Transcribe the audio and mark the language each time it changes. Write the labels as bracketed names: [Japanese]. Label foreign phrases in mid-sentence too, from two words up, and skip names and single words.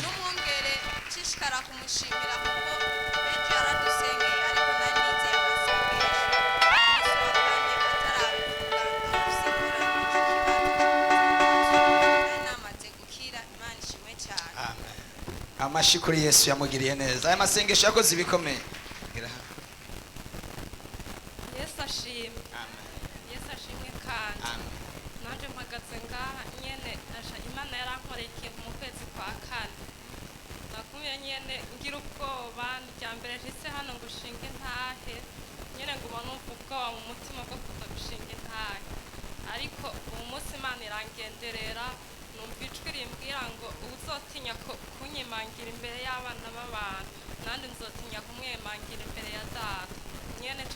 [Rundi] n'umwungere nshishikara kumushimira kuko ejo yaradusengeye ariko nari nizeye amasengesho umunsi wa kane atarabivuga amusigura nari namaze gukira Imana ishimwe cyane [Kinyarwanda] amen amashyi kuri Yesu yamugiriye neza aya masengesho yakoze ibikomeye Yesu ashimwe amen Yesu ashimwe kandi amen [Rundi] nanje mpagaze ngaha nyene Imana yarankoreye ikintu mu kwezi kwa kane nakumye nyene ngira ubwoba rya mbere nshitse hano ngo ushinge intahe nyene nguma numva ubwoba mu mutima bwo kuza gushinga intahe ariko uwo munsi Imana irangenderera numva ijwi rimbwira ngo uzotinya kunyimangira imbere y'abana b'abantu nandi nzotinya kumwemangira imbere ya data nyene ca